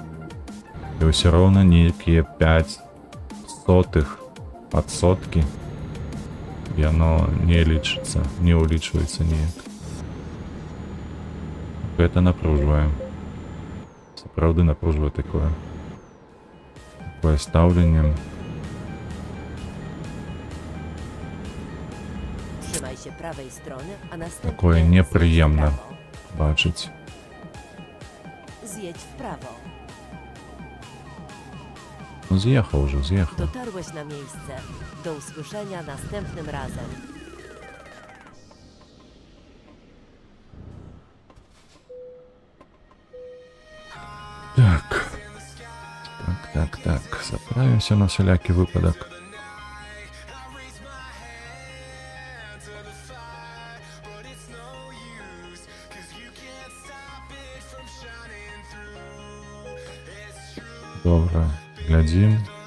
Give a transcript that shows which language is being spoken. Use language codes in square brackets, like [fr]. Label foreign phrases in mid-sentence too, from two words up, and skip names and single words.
[be] І ўсё роўна нейкія 0,05% яно не лічыцца, не ўлічваецца ніяк. Гэта напружвае. Сапраўды напружвае такое. Такое стаўленне. [pl] Trzymaj się prawej strony, a następnie [be] Такое [pl] zjedź w [be] непрыемна [pl] prawo. [be] бачыць. [pl] Zjedź w prawo. [be] Ну, з'ехаў ужо, з'ехаў. [pl] Dotarłeś na miejsce. Do usłyszenia następnym razem. [be] Так. Заправімся на всялякі выпадак. Добра, глядзім.